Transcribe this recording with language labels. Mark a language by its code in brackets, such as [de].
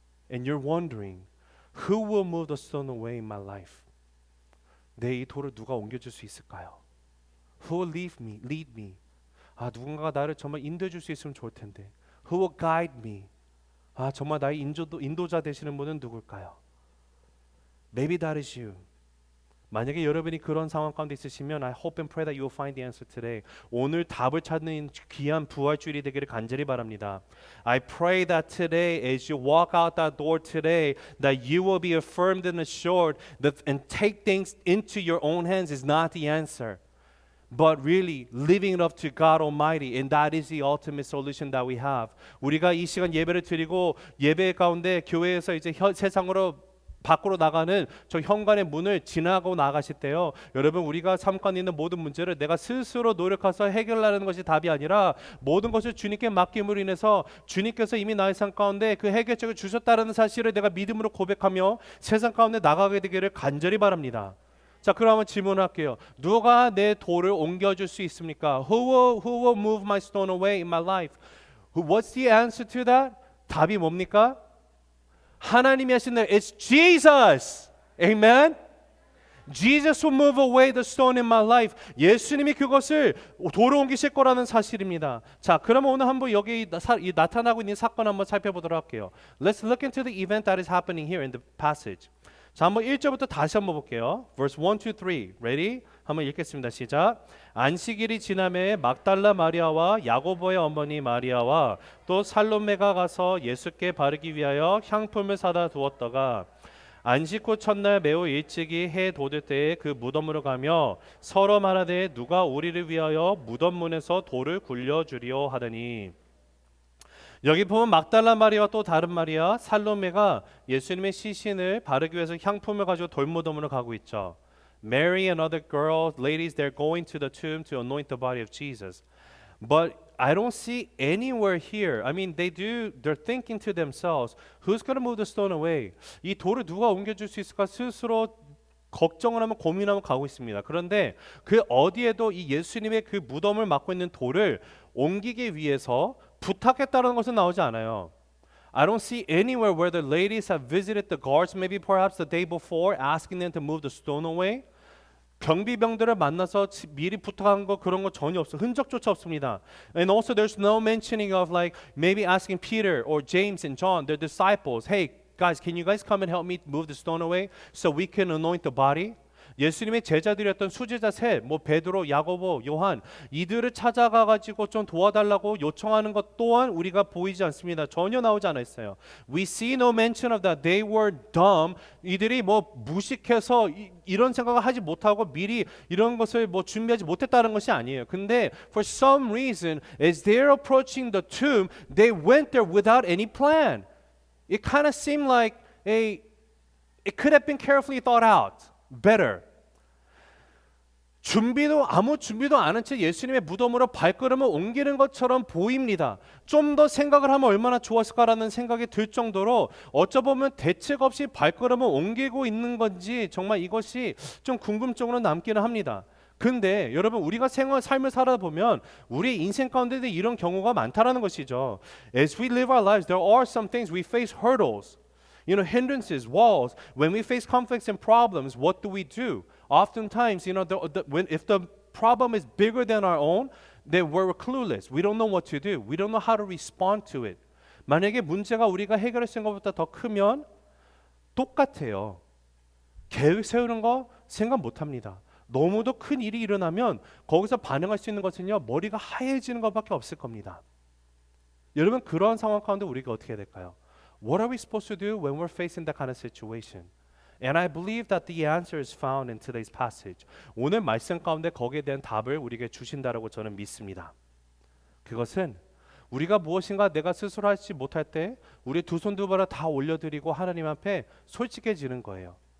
[en] And you're wondering, who will move the stone away in my life? [ko] 내 이 돌을 누가 옮겨줄 수 있을까요? [en] Who will lead me? [ko] 누군가가 나를 정말 인도해 줄 수 있으면 좋을 텐데. [en] Who will guide me? [ko] 정말 나의 인도자 되시는 분은 누굴까요? [en] Maybe that is you. [ko] 만약에 여러분이 그런 상황 가운데 있으시면 [en] I hope and pray that you will find the answer today. [ko] 오늘 답을 찾는 귀한 부활주일이 되기를 간절히 바랍니다. [en] I pray that today as you walk out that door today that you will be affirmed and assured that and take things into your own hands is not the answer. but really living it up to God Almighty, and that is the ultimate solution that we have. [ko] 우리가 이 시간 예배를 드리고 예배 가운데 교회에서 이제 세상으로 밖으로 나가는 저 현관의 문을 지나고 나가실 때요, 여러분 우리가 삶고 있는 모든 문제를 내가 스스로 노력해서 해결하는 것이 답이 아니라 모든 것을 주님께 맡김으로 인해서 주님께서 이미 나의 삶 가운데 그 해결책을 주셨다는 사실을 내가 믿음으로 고백하며 세상 가운데 나가게 되기를 간절히 바랍니다. 자, 그러면 질문할게요. 누가 내 돌을 옮겨줄 수 있습니까? [en] Who will move my stone away in my life? What's the answer to that? [ko] 답이 뭡니까? 하나님이 하시는 [en] It's Jesus. Amen. Jesus will move away the stone in my life. [ko] 예수님이 그것을 돌을 옮기실 거라는 사실입니다. 자, 그러면 오늘 한번 여기 나타나고 있는 사건 한번 살펴보도록 할게요. [en] Let's look into the event that is happening here in the passage. [ko] 자, 한번 1절부터 다시 한번 볼게요. [en] Verse 1, 2, 3. Ready? [ko] 한번 읽겠습니다. 시작. 안식일이 지남에 막달라 마리아와 야고보의 어머니 마리아와 또 살로메가 가서 예수께 바르기 위하여 향품을 사다 두었다가 안식 후 첫날 매우 일찍이 해 돋을 때에 그 무덤으로 가며 서로 말하되 누가 우리를 위하여 무덤 문에서 돌을 굴려주리오 하더니, 여기 보면 막달라 마리아와 또 다른 마리아 살로메가 예수님의 시신을 바르기 위해서 향품을 가지고 돌무덤으로 가고 있죠. [en] Mary and other girls, ladies, they're going to the tomb to anoint the body of Jesus. But I don't see anywhere here. I mean, they're thinking to themselves, who's going to move the stone away? [ko] 이 돌을 누가 옮겨줄 수 있을까 스스로 걱정을 하면 고민하면 가고 있습니다. 그런데 그 어디에도 이 예수님의 그 무덤을 맡고 있는 돌을 옮기기 위해서 부탁했다는 것은 나오지 않아요. [en] I don't see anywhere where the ladies have visited the guards, maybe perhaps the day before, asking them to move the stone away. [ko] 경비병들을 만나서 미리 부탁한 거 그런 거 전혀 없어. 흔적조차 없습니다. [en] And also there's no mentioning of like maybe asking Peter or James and John, their disciples, hey guys, can you guys come and help me move the stone away so we can anoint the body? [ko] 예수님의 제자들이었던 수제자 셋, 뭐 베드로, 야고보, 요한, 이들을 찾아가 가지고 좀 도와달라고 요청하는 것 또한 우리가 보이지 않습니다. 전혀 나오지 않았어요. [en] We see no mention of that. They were dumb. [ko] 이들이 뭐 무식해서 이런 생각을 하지 못하고 미리 이런 것을 뭐 준비하지 못했다는 것이 아니에요. [en] 근데 for some reason, as they're approaching the tomb, they went there without any plan. It kind of seemed like it could have been carefully thought out. Better. [ko] 아무 준비도 안 한 채 예수님의 무덤으로 발걸음을 옮기는 것처럼 보입니다. 좀 더 생각을 하면 얼마나 좋았을까라는 생각이 들 정도로 어쩌보면 대책 없이 발걸음을 옮기고 있는 건지 정말 이것이 좀 궁금증으로 남기는 합니다. 근데 여러분 우리가 삶을 살아보면 우리 인생 가운데도 이런 경우가 많다라는 것이죠. [en] As we live our lives, there are some things we face hurdles. You know, hindrances, walls. When we face conflicts and problems, what do? Oftentimes, you know, if the problem is bigger than our own, then we're clueless. We don't know what to do. We don't know how to respond to it. [ko] 만약에 문제가 우리가 해결할 생각보다 더 크면 똑같아요. 계획 세우는 거 생각 못합니다. 너무도 큰 일이 일어나면 거기서 반응할 수 있는 것은요, 머리가 하얘지는 것밖에 없을 겁니다. 여러분 그런 상황 가운데 우리가 어떻게 해야 될까요? [en] What are we supposed to do when we're facing that kind of situation? And I believe that the answer is found in today's passage. [ko] 오늘 말씀 가운데 거기에 대한 답을 우리에게 주신다라고 저는 믿습니다. 그것은 우리가 무엇인가 내가 스스로 하지 못할 때 우리 두 손 두 발을 다 올려드리고 하나님 앞에 솔직해지는 거예요.